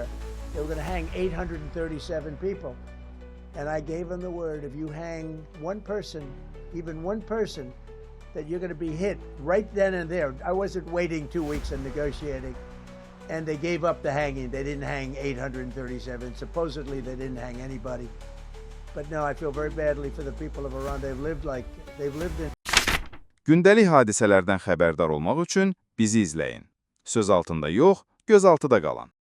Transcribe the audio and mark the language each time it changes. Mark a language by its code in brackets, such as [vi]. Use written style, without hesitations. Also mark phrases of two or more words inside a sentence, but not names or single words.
[en] They were going to hang 837 people. And I gave them the word, if you hang one person, even one person, that you're going to be hit right then and there. I wasn't waiting 2 weeks and negotiating. And they gave up the hanging. They didn't hang 837. Supposedly they didn't hang anybody. But no, I feel very badly for the people of Iran. They've lived in [az] Gündəlik hadisələrdən xəbərdar olmaq üçün bizi izləyin. Söz altında yox, göz altıda qalın.